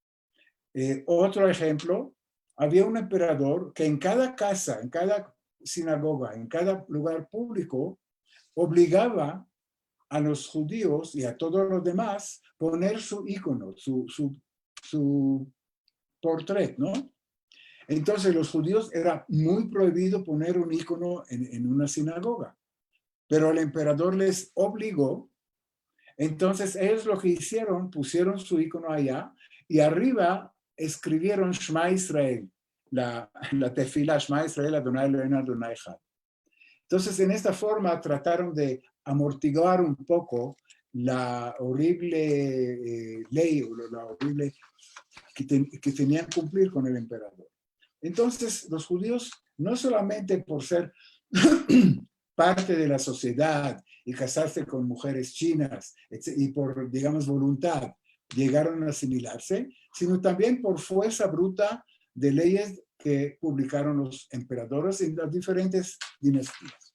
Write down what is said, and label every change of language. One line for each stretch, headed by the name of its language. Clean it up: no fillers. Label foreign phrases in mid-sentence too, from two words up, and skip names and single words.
Spanish: Otro ejemplo, había un emperador que en cada casa, en cada sinagoga, en cada lugar público, obligaba a los judíos y a todos los demás poner su icono, su portrait, ¿no? Entonces los judíos era muy prohibido poner un icono en una sinagoga, pero el emperador les obligó. Entonces ellos lo que hicieron, pusieron su icono allá y arriba escribieron
Hebrew: שמע ישראל,
Spanish: la tefila
Hebrew: שמע ישראל אדני אלהינו אדני אחד.
Spanish: Entonces en esta forma trataron de amortiguar un poco la horrible ley o la horrible que tenían que cumplir con el emperador. Entonces los judíos, no solamente por ser parte de la sociedad y casarse con mujeres chinas y por, digamos, voluntad, llegaron a asimilarse, sino también por fuerza bruta de leyes que publicaron los emperadores en las diferentes dinastías.